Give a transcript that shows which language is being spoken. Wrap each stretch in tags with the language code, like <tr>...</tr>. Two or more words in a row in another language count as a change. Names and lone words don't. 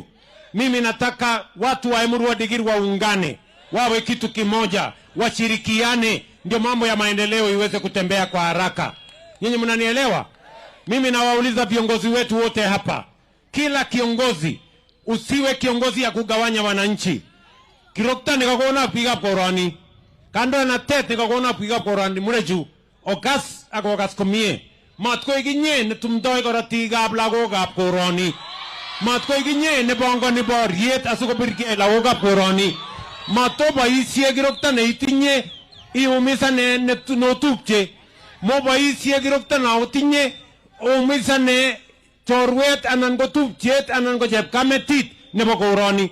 <sw>Mimi nataka watu wa Emuru Adigiri waungane, wawe kitu kimoja, washirikiane, ndio mambo ya maendeleo iweze kutembea kwa haraka. Nyinyi mnanielewa? Mimi nawauliza viongozi wetu wote hapa, kila kiongozi usiwe kiongozi ya kugawanya wananchi.</sw> <kln>Kirokta nikakona piga korani, kando na tete nikakona piga korani mureju okas agogas komie matko iginye ne tumdoi koratiga blago gap korani matko iginye ne bongo ni boriet asuko birke lago gap korani mato boisie kirokta ne itinye iumisa ne notupche mo boisie kirokta na utinye umisa ne chorwet anan ko tupchet anan ko chepkametit nebo korani.</kln>